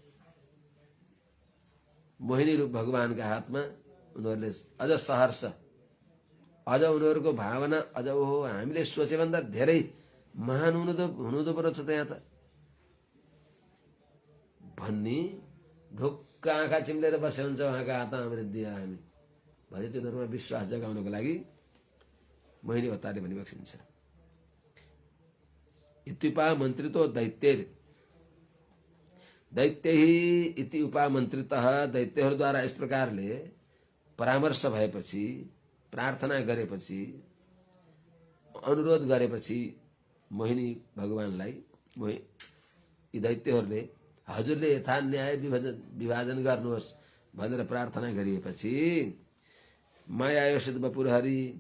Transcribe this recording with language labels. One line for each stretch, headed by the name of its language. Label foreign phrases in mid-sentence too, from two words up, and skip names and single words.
Nepali: मोहिनी रूप भगवानका हातमा उनीहरूले अझ सहर्ष, अझ उनीहरूको भावना अझ ओहो हामीले सोचेभन्दा धेरै महान हुनुहुँदो पो रहेछ त यहाँ त भन्ने ढुक्क आँखा चिम्लेर बसे हुन्छ उहाँका हातमा अमृत दिएर हामी भने तिनीहरूमा विश्वास जगाउनको लागि मोहिनी अवतारले भनिबक्सिन्छ।
Sanskrit: इत्युपामन्त्रितो दैत्यैर, दैत्यैः इति उपामन्त्रितः,
Nepali: दैत्यहरूद्वारा यस प्रकारले परामर्श भएपछि, प्रार्थना गरेपछि, अनुरोध गरेपछि मोहिनी भगवानलाई यी दैत्यहरूले हजुरले यथा न्याय विभाजन गर्नुहोस् भनेर प्रार्थना गरिएपछि
Sanskrit: माया योषित वपुर हरि,